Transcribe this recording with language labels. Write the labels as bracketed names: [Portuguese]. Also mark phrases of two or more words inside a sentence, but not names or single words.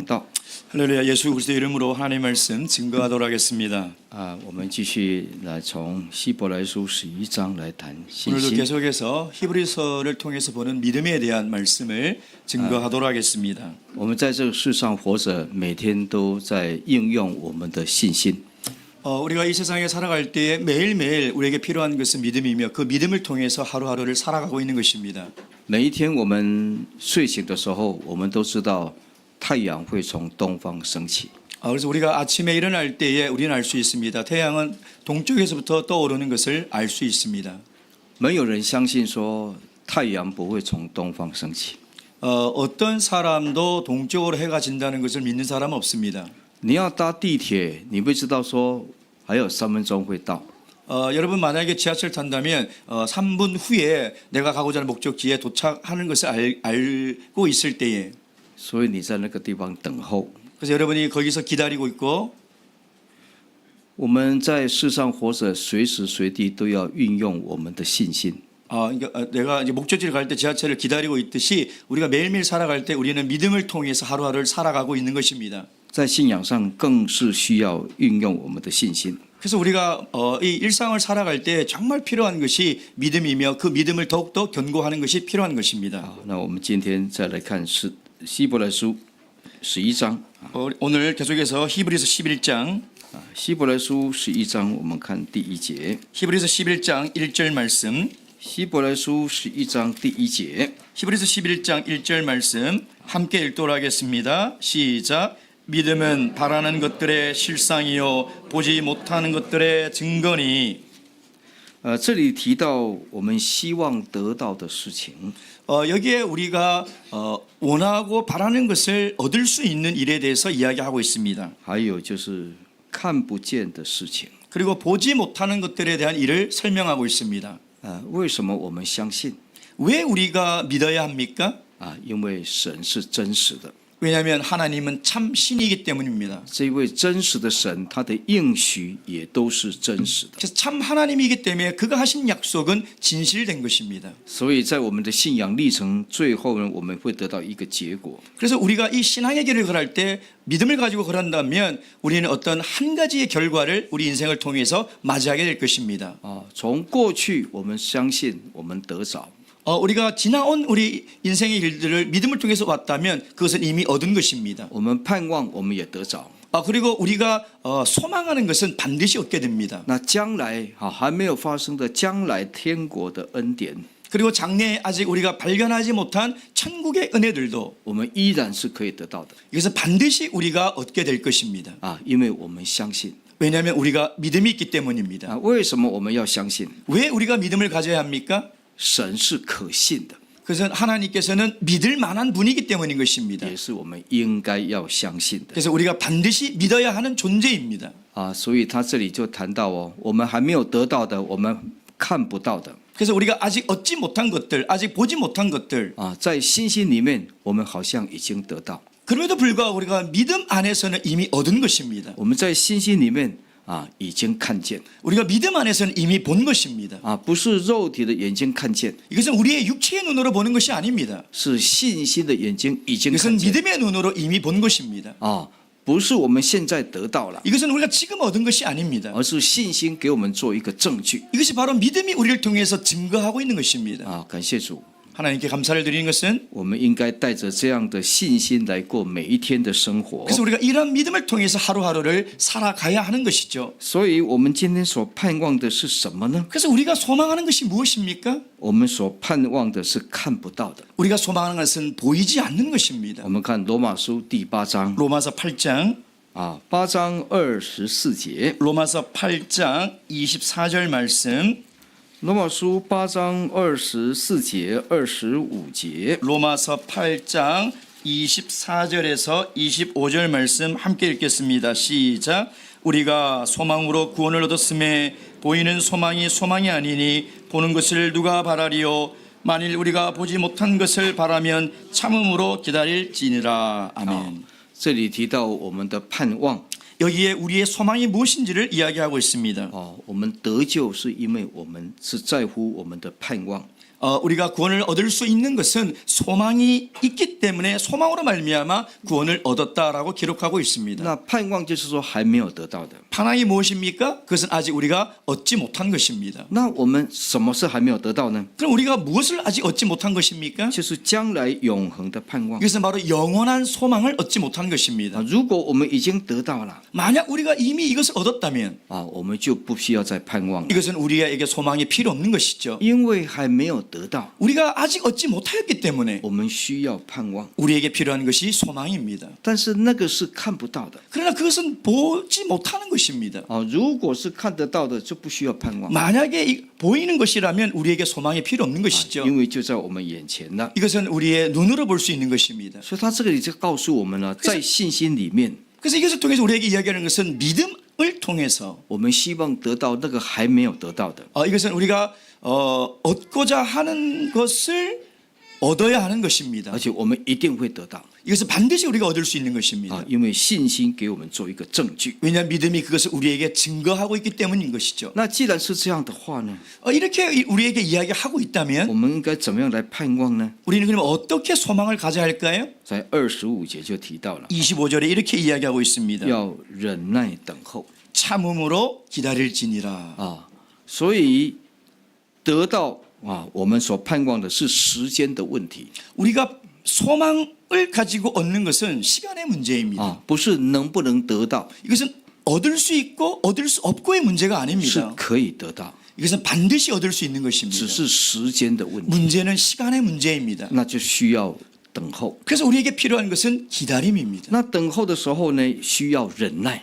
[Chinese] 道。 [Korean] 할렐루야. 예수 그리스도 이름으로 하나님의 말씀 증거하도록 하겠습니다. [Chinese] 我们继续来从希伯来书11章来谈信 [Korean] 오늘도 [Chinese] 心。 [Korean] 계속해서 히브리서를 통해서 보는 믿음에 대한 말씀을 증거하도록 하겠습니다. [Chinese] 我们在这个世上活着，每天都在应用我们的信心。 [Korean] 우리가 이 세상에 살아갈 때에 매일매일 우리에게 필요한 것은 믿음이며 그 믿음을 통해서 하루하루를 살아가고 있는 것입니다. [Chinese] 每一天我们睡醒的时候，我们都知道太阳会从东方升起。 [Korean] 그래서 우리가 아침에 일어날 때에 우리는 알 수 있습니다. 태양은 동쪽에서부터 떠오르는 것을 알 수 있습니다. [Chinese] 没有人相信说太阳不会从东方升起。 [Korean] 어떤 사람도 동쪽으로 해가 진다는 것을 믿는 사람은 없습니다. [Chinese] 你要搭地铁，你不知道说还有3分钟会到。 [Korean] 여러분 만약에 지하철 탄다면 3분 후에 내가 가고자 하는 목적지에 도착하는 것을 알고 있을 때에 [Chinese] 所以你在那个地方等候。 [Korean] 그래서 여러분이 거기서 기다리고 있고 [Chinese] 我们在世上活着，随时随地都要运用我们的信心。 [Korean] 그러니까 내가 이제 목적지를 갈 때 지하철을 기다리고 있듯이 우리가 매일매일 살아갈 때 우리는 믿음을 통해서 하루하루를 살아가고 있는 것입니다. [Chinese] 在信仰上更是需要运用我们的信心。 [Korean] 그래서 우리가 이 일상을 살아갈 때 정말 필요한 것이 믿음이며 그 믿음을 더욱더 견고하는 것이 필요한 것입니다. [Chinese] 那我们今天再来看希伯来书11章。 [Korean] 오늘 계속해서 히브리서 11장 [Chinese] 希伯来书11章，我们看第1节。 [Korean] 히브리서 11장 1절 말씀 [Chinese] 希伯来书11章第1节。 [Korean] 히브리서 11장 1절 말씀 함께 읽도록 하겠습니다. 시작. 믿음은 바라는 것들의 실상이요 보지 못하는 것들의 증거니. [Chinese] 这里提到我们希望得到的事情。 [Korean] 여기에 우리가 원하고 바라는 것을 얻을 수 있는 일에 대해서 이야기하고 있습니다. [Chinese] 还有就是看不见的事情。 [Korean] 그리고 보지 못하는 것들에 대한 일을 설명하고 있습니다. [Chinese] 为什么我们相信？ [Korean] 왜 우리가 믿어야 합니까? [Chinese] 因为神是真实的。 [Korean] 왜냐하면 하나님은 참 신이기 때문입니다. [Chinese] 这位真实的神，他的应许也都是真实的。 [Korean] 그래서 참 하나님이기 때문에 그가 하신 약속은 진실된 것입니다. [Chinese] 所以在我们的信仰历程最后呢，我们会得到一个结果。 [Korean] 그래서 우리가 이 신앙의 길을 걸을 때 믿음을 가지고 걸었다면 우리는 어떤 한 가지의 결과를 우리 인생을 통해서 맞이하게 될 것입니다. [Chinese] 从过去我们相信我们得着， [Korean] 우리가 지나온 우리 인생의 길들을 믿음을 통해서 왔다면 그것은 이미 얻은 것입니다. [Chinese] 我们盼望我们也得着。 [Korean] 그리고 우리가 소망하는 것은 반드시 얻게 됩니다. [Chinese] 那将来还没有发生的将来天国的恩典， [Korean] 그리고 장래에 아직 우리가 발견하지 못한 천국의 은혜들도 [Chinese] 我们依然是可以得到的。 [Korean] 이것은 반드시 우리가 얻게 될 것입니다. [Chinese] 因为我们相信。 [Korean] 왜냐하면 우리가 믿음이 있기 때문입니다. [Chinese] 为什么我们要相信？ [Korean] 왜 우리가 믿음을 가져야 합니까? [Chinese] 神是可信的， [Korean] 그래서 하나님께서는 믿을 만한 분이기 때문인 것입니다. [Chinese] 也是我们应该要相信的。 [Korean] 그래서 우리가 반드시 믿어야 하는 존재입니다. [Chinese] 所以他这里就谈到我们还没有得到的，我们看不到的。 [Korean] 그래서 우리가 아직 얻지 못한 것들, 아직 보지 못한 것들, [Chinese] 在信心里面，我们好像已经得到。 [Korean] 그럼에도 불구하고 우리가 믿음 안에서는 이미 얻은 것입니다. [Chinese] 我们在信心里面已经看见， [Korean] 우리가 믿음 안에서는 이미 본 것입니다. [Chinese] 不是肉体的眼睛看见， [Korean] 이것은 우리의 육체의 눈으로 보는 것이 아닙니다. [Chinese] 是信心的眼睛已经 [Korean] 이것은 [Chinese] 看见。 [Korean] 믿음의 눈으로 이미 본 것입니다. [Chinese] 不是我们现在得到了， [Korean] 이것은 우리가 지금 얻은 것이 아닙니다. [Chinese] 而是信心给我们做一个证据。 [Korean] 이것이 바로 믿음이 우리를 통해서 증거하고 있는 것입니다. [Chinese] 感谢主。 [Korean] 하나님께 감사를 드리는 것은 [Chinese] 我们应该带着这样的信心来过每一天的生活。 [Korean] 그래서 우리가 이런 믿음을 통해서 하루하루를 살아가야 하는 것이죠. [Chinese] 所以我们今天所盼望的是什么呢？ [Korean] 그래서 우리가 소망하는 것이 무엇입니까? [Chinese] 我们所盼望的是看不到的。 [Korean] 우리가 소망하는 것은 보이지 않는 것입니다. [Chinese] 我们看罗马书第8章， [Korean] 로마서 8장 [Chinese] 8 章24节。 [Korean] 로마서 8장 24절 말씀 [Chinese] 罗马书8章24节、25节。 [Korean] 로마서 8장 24절에서 25절 말씀 함께 읽겠습니다. 시작. 우리가 소망으로 구원을 얻었음에 보이는 소망이 소망이 아니니 보는 것을 누가 바라리요? 만일 우리가 보지 못한 것을 바라면 참음으로 기다릴지니라. 아멘. [Chinese] 这里提到我们的盼望， [Korean] 여기에 우리의 소망이 무엇인지를 이야기하고 있습니다. [Chinese] 我们得救是因为我们是在乎我们的盼望。 [Korean] 우리가 구원을 얻을 수 있는 것은 소망이 있기 때문에 소망으로 말미암아 구원을 얻었다라고 기록하고 있습니다. [Chinese] 那盼望就是说还没有得到的。 [Korean] 盼望이 무엇입니까? 그것은 아직 우리가 얻지 못한 것입니다. [Chinese] 那我们什么是还没有得到呢？ [Korean] 그럼 우리가 무엇을 아직 얻지 못한 것입니까? [Chinese] 就是将来永恒的盼望。 [Korean] 이것은 바로 영원한 소망을 얻지 못한 것입니다. [Chinese] 如果我们已经得到了 [Korean] 만약 우리가 이미 이것을 얻었다면 [Chinese] 我们就不需要再盼望了， [Korean] 이것은 우리에게 소망이 필요 없는 것이죠. [Chinese] 因为还没有得到， [Korean] 우리가 아직 얻지 못하였기 때문에 [Chinese] 我们需要盼望。 [Korean] 우리에게 필요한 것이 소망입니다. [Chinese] 但是那个是看不到的 [Korean] 그러나 그것은 보지 못하는 것입니다. [Chinese] 如果是看得到的，就不需要盼望， [Korean] 만약에 보이는 것이라면 우리에게 소망이 필요 없는 것이죠. [Chinese] 因为就在我们眼前了。 [Korean] 이것은 우리의 눈으로 볼 수 있는 것입니다. [Chinese] 所以他这个里就告诉我们了，在信心里面， [Korean] 그래서 이것을 통해서 우리에게 이야기하는 것은 믿음을 통해서 [Chinese] 我们希望得到那个还没有得到的， [Korean] 이것은 우리가 얻고자 하는 것을 얻어야 하는 것입니다. [Chinese] 而且我们一定会得到 [Korean] 이것은 반드시 우리가 얻을 수 있는 것입니다. [Chinese] 因为信心给我们做一个证据。 [Korean] 왜냐하면 믿음이 그것을 우리에게 증거하고 있기 때문인 것이죠. [Chinese] 那既然是这样的话呢， [Korean] 이렇게 우리에게 이야기하고 있다면 [Chinese] 我们应该怎么样来盼望呢？ [Korean] 우리는 그럼 어떻게 소망을 가져야 할까요? [Chinese] 在25节就提到了， [Korean] 25절에 이렇게 이야기하고 있습니다. [Chinese] 要忍耐等候 [Korean] 참음으로 기다릴지니라. [Chinese] 所以得到我们所盼望的是时间的问题 [Korean] 우리가 소망을 가지고 얻는 것은 시간의 문제입니다. [Chinese] 不是能不能得到， [Korean] 이것은 얻을 수 있고 얻을 수 없고의 문제가 [Chinese] 是 [Korean] 아닙니다. [Chinese] 可以得到， [Korean] 이것은 반드시 얻을 수 있는 것입니다. [Chinese] 只是时间的问题， [Korean] 문제는 시간의 문제입니다. [Chinese] 那就需要等候。 [Korean] 그래서 우리에게 필요한 것은 기다림입니다. [Chinese] 那等候的时候呢，需要忍耐，